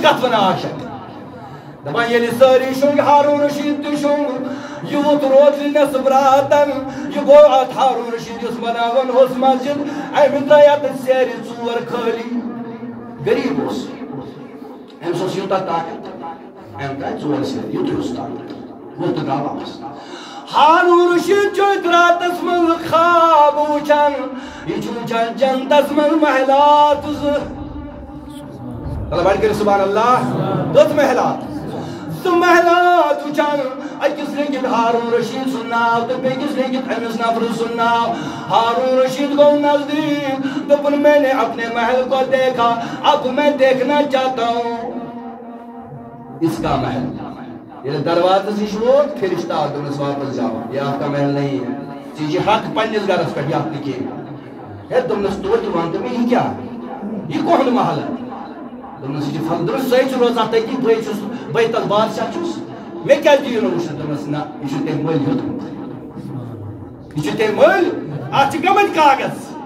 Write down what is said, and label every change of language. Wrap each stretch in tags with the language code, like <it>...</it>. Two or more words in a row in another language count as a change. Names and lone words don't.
<ks>کتھ ونان عاشق دپان ییٚلہِ سٲری شۄنٛگۍ ہارون رشیٖد تہِ شۄنٛگ یہِ ووت روزِ نٮ۪صٕف راتن یہِ گوٚو اتھ ہارون رشیٖد یُس بناوان اوس مسجد أمۍ ترٛٲے اتھ سیرِ 4 خٲلی غریٖب اوس أمِس اوس یوٗتاہ طاقت أمۍ ترٛایہِ 4 سیرِ یُتُے اوس طاقت ووت تہٕ درٛاو واپس ہارون رشیٖد چھُ أتھۍ راتس منٛز خواب وٕچھان یہِ چھُ وٕچھان جنتس منٛز محلات 2 بڑھ کٔرِو سبحان اللہ 2 محلات 2 محلات وٕچھان أکِس لیکھِتھ ہارون رشیٖد سُنٛد ناو تہٕ بیٚکِس لیکھِتھ أمِس نفرٕ سُنٛد ناو ہارون رشیٖد گوٚو نزدیٖک دوٚپُن</ks> <ur>میں نے اپنے محل کو دیکھا اب میں دیکھنا چاہتا ہوں اس کا محل</ur> <ks>ییٚلہِ دروازس نِش ووت فرشتہٕ آو دوٚپنس واپس جاو یہِ</ks> <ur>آپ کا محل نہیں ہے</ur> <ks>ژےٚ چھِ حق پننِس گرس پٮ۪ٹھ یتھ نہٕ کینٛہہ ہے دوٚپنس توتہِ وَن تہٕ مےٚ یہِ کیٛاہ یہِ کُہُنٛد محل دوٚپنس یہِ چھُ دوٚپنس ژٕے چھُ روزان تٔتی بٕے تتھ بادشاہ چھُس مےٚ کیٛازِ دِیِو نہٕ وٕچھنہٕ دوٚپنس نہ یہِ چھُ تٔمۍ مٔلۍ ہیوٚتمُت یہِ چھُ تٔمۍ مٔلۍ اتھ چھِ گٔمٕتۍ کاغذ</ks>